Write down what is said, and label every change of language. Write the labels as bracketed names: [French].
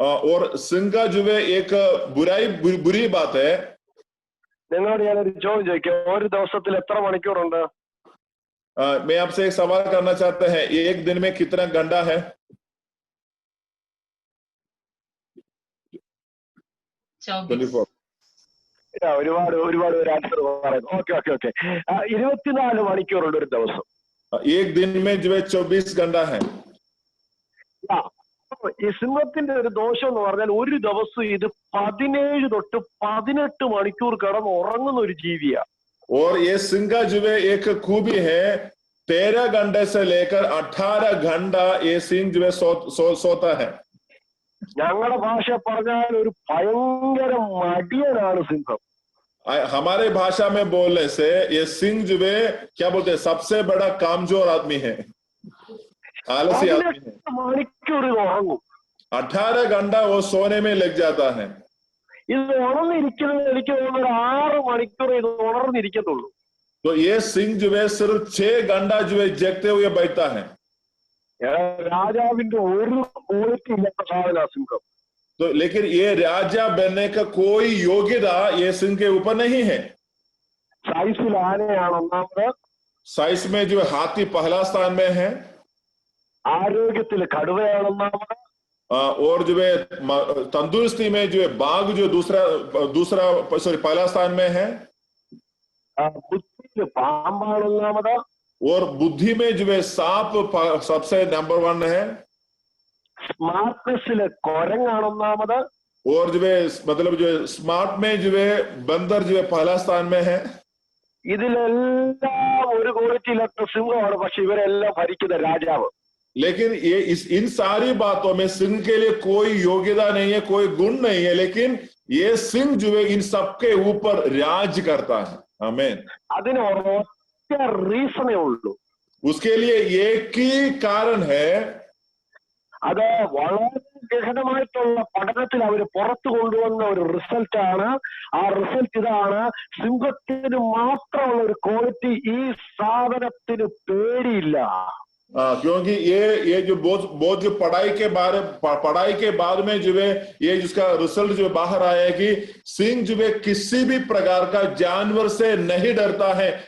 [Hindi] और सिंह का जो है एक बुरी बात है. [Malayalam] നിങ്ങളോട് ഞാനൊരു ചോദ്യം ചോദിക്കാം, ഒരു ദിവസത്തിൽ എത്ര മണിക്കൂറുണ്ട്? [Hindi] मैं आपसे एक सवाल करना चाहते हैं, एक दिन में कितना घंटा है? 24. [Malayalam] ഒരുപാട് ഒരു ആൻസർ പറയുന്നു. ഓക്കെ 24 മണിക്കൂറുണ്ട് ഒരു ദിവസം. [Hindi] एक दिन में जो है 24 घंटा है. [Malayalam] ഈ സിംഹത്തിന്റെ ഒരു ദോഷം എന്ന് പറഞ്ഞാൽ ഒരു ദിവസം ഇത് 17 തൊട്ട് 18 മണിക്കൂർ കിടന്ന് ഉറങ്ങുന്ന ഒരു ജീവിയാ. [Hindi] और ये सिंह का जो है एक खूबी है, 13 घंटे से लेकर 18 घंटा ये सिंह जो है सोता है. [Malayalam] ഞങ്ങളുടെ ഭാഷ പറഞ്ഞാൽ ഒരു ഭയങ്കര മടിയനാണ് സിംഹം. [Hindi] हमारे भाषा में बोलने से ये सिंह जो है क्या बोलते हैं, सबसे बड़ा कामजोर आदमी है, आलसी आदमी है. [Malayalam] മണിക്കൂർ ഇത് ഉറങ്ങും. [Hindi] 18 घंटा वो सोने में लग जाता है. [Malayalam] ഇത് ഉണർന്നിരിക്കുന്നത് എനിക്ക് തോന്നുന്നു 6 മണിക്കൂർ ഇത് ഉണർന്നിരിക്കത്തുള്ളൂ. [Hindi] तो ये सिंह जो है सिर्फ 6 घंटा जो है जगते हुए बैठता है. [Malayalam] രാജാവിന്റെ ഒരു ക്വാളിറ്റി ഇല്ലാത്ത സാധന സിംഹം. [Hindi] तो लेकिन ये राजा बनने का कोई योग्यता ये सिंह के ऊपर नहीं है. [Malayalam] സൈസിൽ ആനയാണ് ഒന്നാമത്, [Hindi] साइज में जो हाथी पहला स्थान में है, [Malayalam] ആരോഗ്യത്തിൽ കടുവയാണ് ഒന്നാമത്, [Hindi] और जो है तंदुरुस्ती में जो है बाघ जो दूसरा पहला स्थान में है, [Malayalam] ബുദ്ധിയിൽ പാമ്പാണ് ഒന്നാമത്, [Hindi] और बुद्धि में जो है सांप सबसे नंबर 1 है, [Malayalam] സ്മാർട്ട്നെസ്സിൽ കുരങ്ങാണ് ഒന്നാമത്, [Hindi] और जो है मतलब जो है स्मार्ट में जो है बंदर जो है पहला स्थान में है. [Malayalam] ഇതിലെല്ലാം ഒരു ക്വാളിറ്റി ഇല്ലാത്ത സിംഹമാണ്, പക്ഷെ ഇവരെല്ലാം ഭരിക്കുന്ന രാജാവ്. [Hindi] लेकिन ये इन सारी बातों में सिंह के लिए कोई योग्यता नहीं है, कोई गुण नहीं है, लेकिन ये सिंह जो है इन सबके ऊपर राज करता है. आमीन. [Malayalam] അതിന് ഒറ്റ റീസണേ ഉള്ളൂ. [Hindi] उसके लिए एक ही कारण है. [Malayalam] അത് വളരെ ഗഹനമായിട്ടുള്ള പഠനത്തിൽ അവർ പുറത്തു കൊണ്ടുവന്ന ഒരു റിസൾട്ടാണ്. ആ റിസൾട്ട് ഇതാണ്, സിംഹത്തിന് മാത്രമുള്ള ഒരു ക്വാളിറ്റി, ഈ സാധനത്തിന് പേടിയില്ല. [Hindi] क्योंकि ये जो बहुत जो पढ़ाई के बाद में जो है ये जिसका रिजल्ट जो बाहर आया है कि सिंह जो है किसी भी प्रकार का जानवर से नहीं डरता है.